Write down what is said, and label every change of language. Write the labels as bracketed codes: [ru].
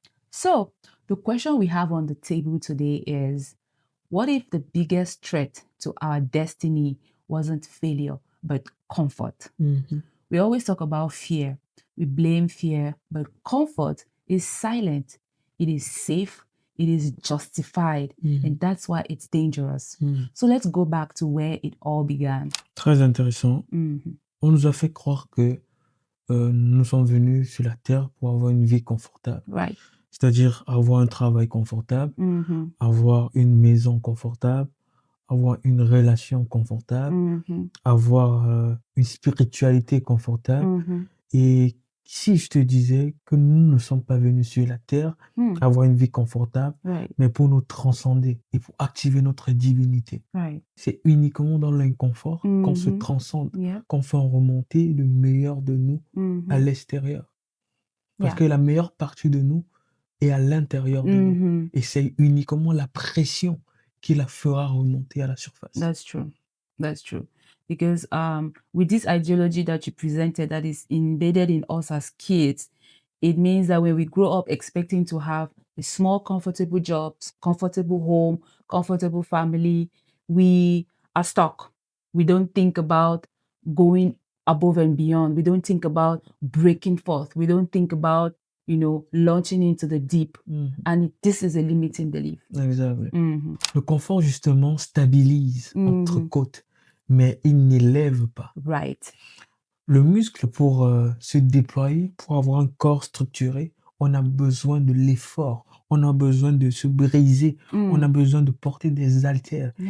[en] So, the question we have on the table today is, what if the biggest threat to our destiny wasn't failure, but comfort? We always talk about fear. We blame fear, but comfort is silent. It is safe. It is justified. And that's why it's dangerous. So let's go back to where it all began. [fr] Très intéressant. On nous a fait croire que nous sommes venus sur la terre pour avoir une vie confortable. [en] Right. [fr] C'est-à-dire avoir un travail confortable, avoir une maison confortable, avoir une relation confortable, avoir une spiritualité confortable. Et si je te disais que nous ne sommes pas venus sur la terre avoir une vie confortable, mais pour nous transcender et pour activer notre divinité. C'est uniquement dans l'inconfort qu'on se transcende, qu'on fait remonter le meilleur de nous à l'extérieur. Parce que la meilleure partie de nous est à l'intérieur de nous. Et c'est uniquement la pression qui la fera remonter à la surface. [en] That's true. That's true. Because with this ideology that you presented that is embedded in us as kids, it means that when we grow up expecting to have a small, comfortable job, comfortable home, comfortable family, we are stuck. We don't think about going above and beyond. We don't think about breaking forth. We don't think about launching into the deep. And this is a limiting belief. Exactly. [fr] Le confort, justement, stabilise entre côtes, mais il n'élève pas. [en] Right. [fr] Le muscle, pour se déployer, pour avoir un corps structuré, on a besoin de l'effort. On a besoin de se briser. On a besoin de porter des haltères.